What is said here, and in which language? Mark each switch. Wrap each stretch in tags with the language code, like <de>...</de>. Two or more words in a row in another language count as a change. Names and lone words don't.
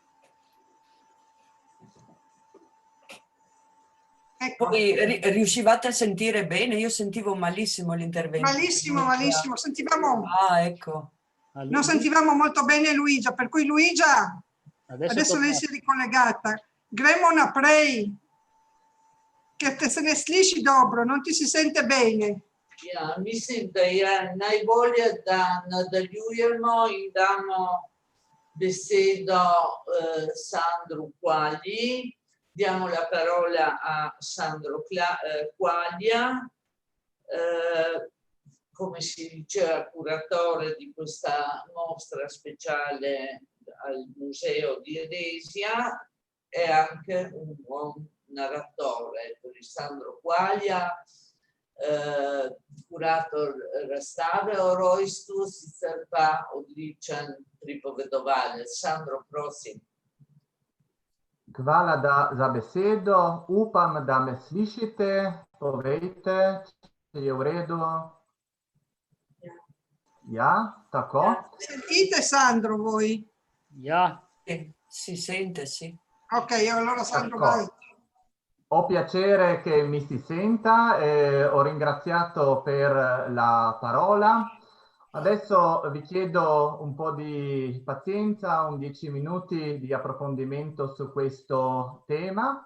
<it>Ecco. Poi riuscivate a sentire bene? Io sentivo malissimo l'intervento. Malissimo, malissimo. Sentivamo, Ah, ecco. non sentivamo molto bene Luigia, per cui Luigia, adesso lei si è ricollegata.</it> <sl>Gremo naprei, che te se ne sliši dobro,</sl> <it>non ti si sente bene.</it> <sl>Ja, mislim, da je najbolje, da nadaljujemo in damo besedo Sandru Quagli.</sl> <it>Diamo la parola a Sandro Quaglia, come si diceva, curatore di questa mostra speciale al Museo di Eresia, è anche un buon narratore.</it> <sl>Per Sandro Quaglia kurator razstave o rojstvu, sicer pa odličen pripovedovalec. Sandro, prosim. Hvala za besedo. Upam, da me slišite. Povejte, če je v redu. Ja, tako.</sl> <it>Sentite Sandro voi?</it> <sl>Ja.</sl> <it>Si sente, sì. Ok, allora Sandro D'accordo. vai. Ho piacere che mi si senta e ho ringraziato per la parola. Adesso vi chiedo un po' di pazienza, 10 minuti di approfondimento su questo tema.</it>